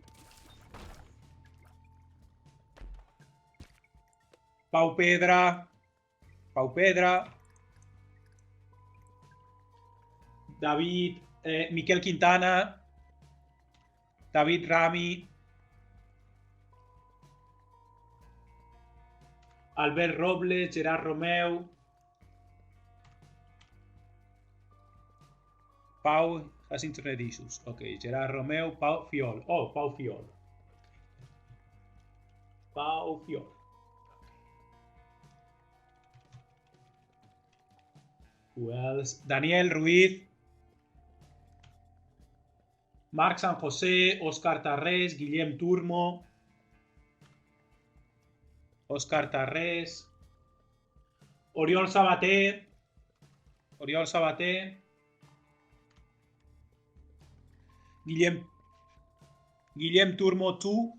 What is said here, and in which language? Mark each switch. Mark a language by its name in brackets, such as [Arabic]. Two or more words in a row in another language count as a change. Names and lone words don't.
[English] Pau Pedra, David, Miquel Quintana, David Rami, Albert Robles, Gerard Romeu, Pau has internet issues. Okay, Gerard Romeu, Pau Fiol. Oh, Pau Fiol. Who else? Daniel Ruiz, Marc San José, Óscar Tarrés, Guillem Turmo, Óscar Tarrés, Oriol Sabaté, Guillem Turmo 2.